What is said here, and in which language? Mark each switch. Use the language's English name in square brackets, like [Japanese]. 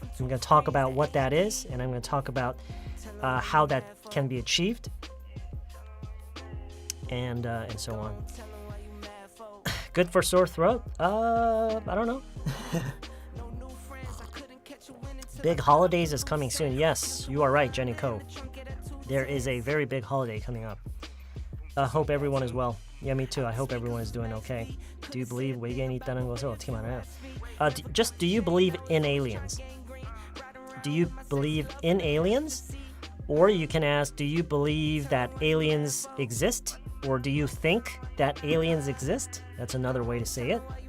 [English] I'm going to talk about what that is, and I'm going to talk about how that can be achieved, and so on. Good for sore throat? I don't know. Big holidays is coming soon. Yes, you are right, Jenny Ko. There is a very big holiday coming up. Hope everyone is well. Yeah, me too. I hope everyone is doing okay. Do you believe [Korean] 외계인이 있다는 것을 어떻게 말해요? [English] Do you believe in aliens? Do you believe in aliens? Or you can ask, do you believe that aliens exist? Or do you think that aliens exist? That's another way to say it.